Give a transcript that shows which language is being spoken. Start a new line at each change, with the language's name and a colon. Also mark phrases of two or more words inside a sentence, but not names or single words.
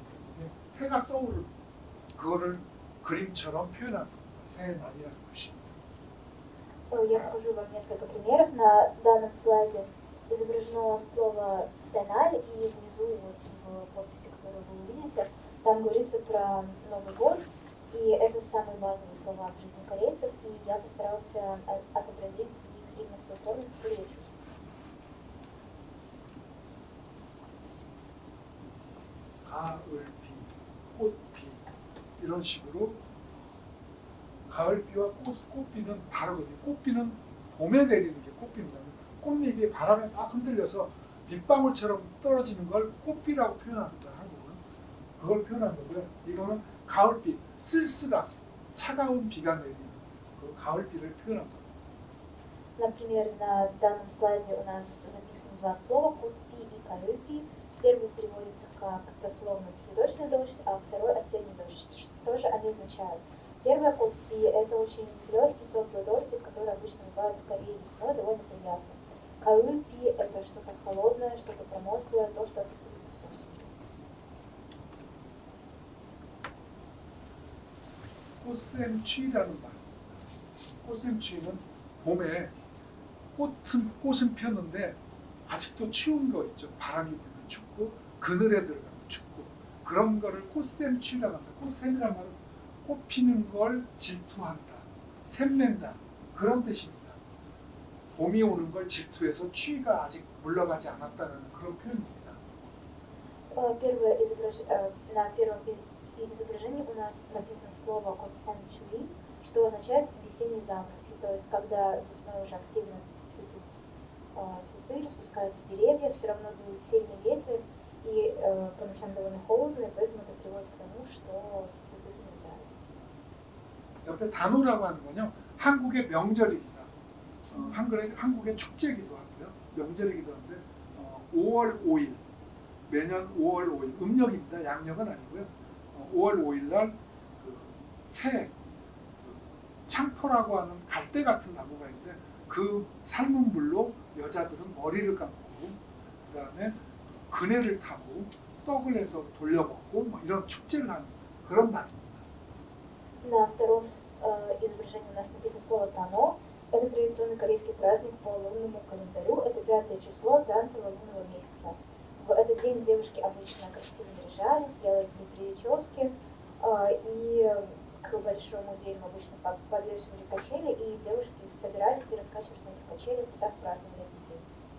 Korean: 해가 떠오르는 그거를 그림처럼 표현하는 겁니다. 새날이라는 것입니다.
Russian: Я покажу вам несколько примеров. На данном слайде изображено слово «сеналь», и внизу, вот в подписи, которую вы увидите, там говорится про Новый год, и это самые базовые слова в жизни корейцев, и я постарался отобразить их именно в той форме, в которой я чувствую.
Korean: 가을비, 꽃비 이런 식으로 가을비와 꽃비는 다르거든요. 꽃비는 봄에 내리는 게 꽃비입니다. 꽃잎이 바람에 막 흔들려서 빗방울처럼 떨어지는 걸 꽃비라고 표현합니다. 한국은 그걸 표현한 거고요. 이거는 가을비, 쓸쓸한 차가운 비가 내리는 그 가을비를 표현한 겁니다.
Russian: Например, на данном слайде у нас записаны два слова «кутпи» и «каюпи». Первый переводится как дословно «цветочный дождь», а второй «осенний дождь». Что же они означают? Первое «кутпи» — это очень легкий, теплый дождик, который обычно бывает в Корее весной, довольно приятный. Каульпи – это что-то холодное, что-то промозглое, то, что ассоциируется с осенью.
Korean: 꽃샘추위라는 말. 꽃샘추위는 봄에 꽃은 폈는데 아직도 추운 거 있죠. 바람이 불면 춥고 그늘에 들어가면 춥고 그런 거를 꽃샘추위라고 합니다. 꽃샘이란 말은 꽃 피는 걸 질투한다, 샘낸다 그런 뜻입니다. 봄이 오는 걸 질투해서 추위가 아직 물러가지 않았다는 그런 표현입니다.
Russian: На первом изображении у нас написано слово «котсанчуи», что означает «весенние заморозки». То есть, когда весной уже активно цветут цветы, распускаются деревья, все равно дует сильный ветер, и по ночам довольно холодно, и поэтому это приводит к тому, что цветы замерзают.
Korean: 옆에 단오라고 하는 건요, 한국의 명절입니다. 한국의 축제이기도 하고요, 명절이기도 한데 5월 5일, 매년 5월 5일, 음력입니다. 양력은 아니고요. 5월 5일 날 새 창포라고 하는 갈대 같은 나무가 있는데 그 삶은 물로 여자들은 머리를 감고 그다음에 그네를 타고 떡을 해서 돌려먹고 뭐 이런 축제를 하는 그런 날입니다.
Russian: На втором изображении у нас написано слово «тано». Это традиционный корейский праздник по лунному календарю. Это 5 число 5-го лунного месяца. В этот день девушки обычно красиво наряжались, делали прически, и к большому дереву обычно подвешивали качели, и девушки собирались и раскачивались на этих качелях, и так праздновали этот день.